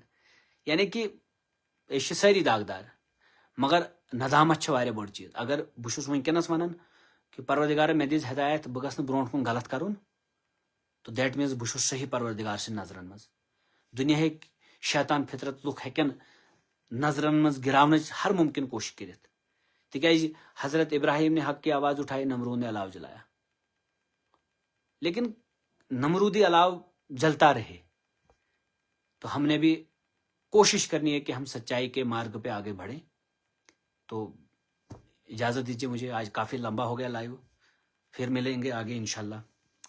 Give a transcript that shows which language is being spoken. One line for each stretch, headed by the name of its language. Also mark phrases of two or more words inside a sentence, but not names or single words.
Kashmiri: یعنی کہ أسۍ چھِ سٲری داغدار, مگر ندامت چھِ واریاہ بٔڑ چیٖز. اگر بہٕ چھُس وٕنکیٚنس ونان کہ پروردگارا مےٚ دِژ ہدایت, بہٕ گژھٕ نہٕ برونٛٹھ کُن غلط کرُن, تو دیٹ میٖنز بہٕ چھُس صحیح پروردگار سٕنٛدِ نظرن منٛز. دُنیاہٕکۍ شیطان فطرت لُکھ ہیٚکن نظرن منٛز گراونٕچ ہر ممکن کوشش کٔرِتھ, تِکیازِ
Urdu: حضرت ابراہیم نے حق کی آواز اٹھائی, نمرود نے الاؤ جلایا, لیکن نمرودی الاؤ جلتا رہے. تو ہم نے بھی کوشش کرنی ہے کہ ہم سچائی کے مارگ پہ آگے بڑھیں. تو اجازت دیجیے مجھے, آج کافی لمبا ہو گیا لائیو, پھر ملیں گے آگے انشاءاللہ.